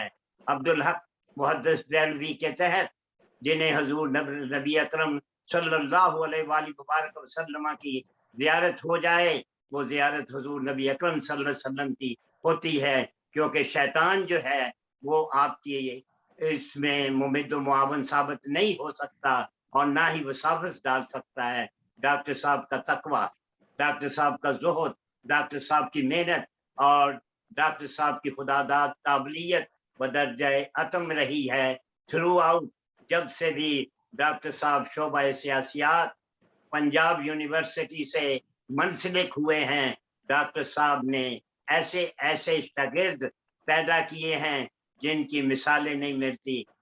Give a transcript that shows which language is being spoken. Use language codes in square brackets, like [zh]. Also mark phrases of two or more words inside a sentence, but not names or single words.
[ur] عبدالحق محدث دہلوی کے تحت جنہیں حضور نبی اکرم [ar] صلی اللہ علیہ وآلہ وبارک وسلم [ur] کی زیارت ہو جائے، وہ زیارت حضور نبی اکرم [ar] صلی اللہ علیہ وسلم [ur] کی ہوتی ہے، کیونکہ شیطان جو ہے وہ آپ کی اس میں ممد و معاون ثابت نہیں ہو سکتا، اور نہ ہی وساوس ڈال سکتا ہے. ڈاکٹر صاحب کا تقویٰ، ڈاکٹر صاحب کا زہد، ڈاکٹر صاحب کی محنت اور ڈاکٹر صاحب کی خداداد قابلیت بدرجہ عتم رہی ہے تھرو آؤٹ. جب سے بھی ڈاکٹر صاحب شعبہ سیاسیات پنجاب یونیورسٹی سے منسلک ہوئے ہیں، ڈاکٹر صاحب نے ایسے ایسے شاگرد پیدا کیے ہیں جن کی مثالیں نہیں ملتی.